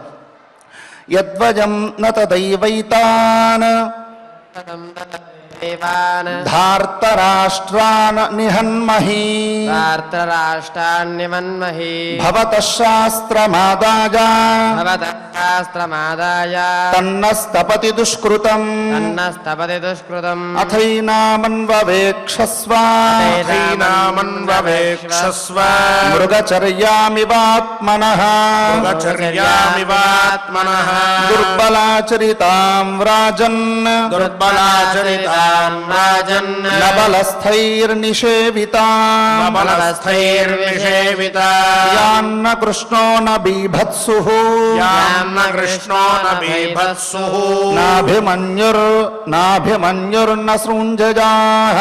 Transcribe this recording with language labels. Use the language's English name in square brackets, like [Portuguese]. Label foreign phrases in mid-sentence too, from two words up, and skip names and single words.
[Sanskrit] యద్వయం నతదైవైతాన్ ధార్తరాష్ట్రాన్ నిహన్మహి భవతః శాస్త్రమాదాయ తన్నస్తపతి దుష్కృతం అథైనామన్వవేక్షస్వ మృగచర్యామివాత్మనః మృగచర్యామివాత్మనః దుర్బలాచరితాం వ్రాజన్ దుర్బలాచరితాం तां राजन् नबलस्थैर्निषेविता बलस्थैर्निषेविता यान्न कृष्णो न बीभत्सुः यान्न कृष्णो न बीभत्सुः नाभिमन्युर्न सृञ्जयाः